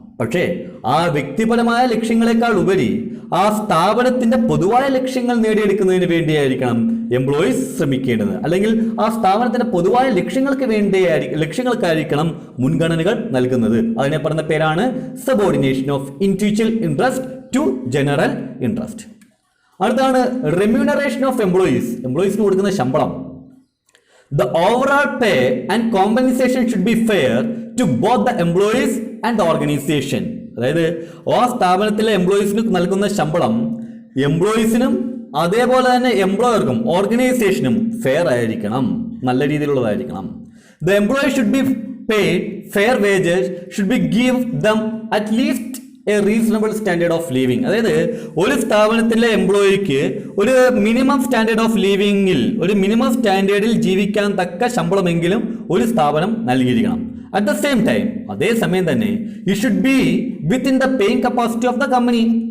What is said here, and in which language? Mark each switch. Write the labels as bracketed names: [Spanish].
[Malayalam] പക്ഷേ ആ വ്യക്തിപരമായ ലക്ഷ്യങ്ങളെക്കാൾ ഉപരി ആ സ്ഥാപനത്തിന്റെ പൊതുവായ ലക്ഷ്യങ്ങൾ നേടിയെടുക്കുന്നതിന് വേണ്ടിയായിരിക്കണം എംപ്ലോയീസ് ശ്രമിക്കേണ്ടത്. അല്ലെങ്കിൽ ആ സ്ഥാപനത്തിന്റെ പൊതുവായ ലക്ഷ്യങ്ങൾക്കായിരിക്കണം മുൻഗണനകൾ നൽകുന്നത്. അതിനെ പറഞ്ഞ പേരാണ് subordination of individual interest to general interest. അടുത്താണ് റെമ്യൂണറേഷൻ ഓഫ് എംപ്ലോയീസ്. എംപ്ലോയീസിന് കൊടുക്കുന്ന ശമ്പളം. [English] The overall pay and compensation should be fair to both the employees and the organization. [Malayalam] അതായത് ആ സ്ഥാപനത്തിലെ എംപ്ലോയീസിന് നൽകുന്ന ശമ്പളം എംപ്ലോയീസിനും അതേപോലെ തന്നെ എംപ്ലോയർക്കും ഓർഗനൈസേഷനും ഫെയർ ആയിരിക്കണം, നല്ല രീതിയിലുള്ളതായിരിക്കണം. [English] The employee should be paid fair wages, should be give them at least a reasonable standard of living. [Malayalam] അതായത് ഒരു സ്ഥാപനത്തിലെ എംപ്ലോയിക്ക് ഒരു മിനിമം സ്റ്റാൻഡേർഡ് ഓഫ് ലിവിങ്ങിൽ, ഒരു മിനിമം സ്റ്റാൻഡേർഡിൽ ജീവിക്കാൻ തക്ക ശമ്പളമെങ്കിലും ഒരു സ്ഥാപനം നൽകിയിരിക്കണം. [English] at the same time, [Malayalam] അതേസമയം തന്നെ [English] It should be within the paying capacity of the company.